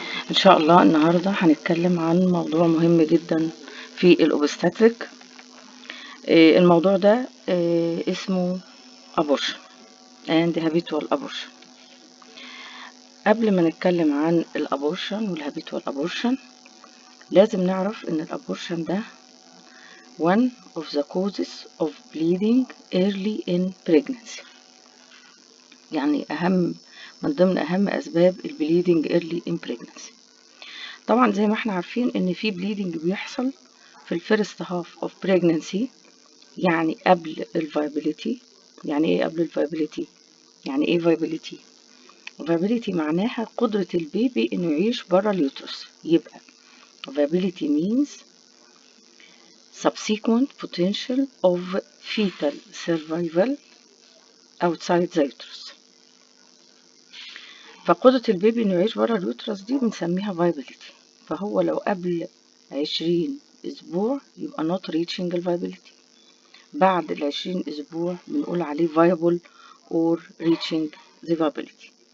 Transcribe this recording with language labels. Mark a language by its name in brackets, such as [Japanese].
[Arabic] ان شاء الله النهاردة هنتكلم عن موضوع مهم جدا في الأوبستاتريك. الموضوع ده اسمه [English] abortion and habitual abortion. [Arabic] قبل ما نتكلم عن الابورشن والهابيتوال abortion لازم نعرف ان الابورشن ده [English] one of the causes of bleeding early in pregnancy، [Arabic] يعني من ضمن أهم أسباب البليدنج [English] early in pregnancy. [Arabic] طبعا زي ما احنا عارفين ان في بليدنج بيحصل في الفيرست هاف اوف pregnancy، يعني قبل الفايبيليتي. يعني ايه قبل الفايبيليتي؟ يعني ايه فايبيليتي؟ فايبيليتي معناها قدرة البيبي انه يعيش برا اليوترس. يبقى [English] viability means subsequent potential of fetal survival outside the uterus. [Arabic] فقدرة البيبي انه يعيش برا اليوترس دي بنسميها viability. فهو لو قبل 20 اسبوع يبقى [English] not reaching viability. [Arabic] بعد 20 اسبوع بنقول عليه [English] viable or reaching the viability.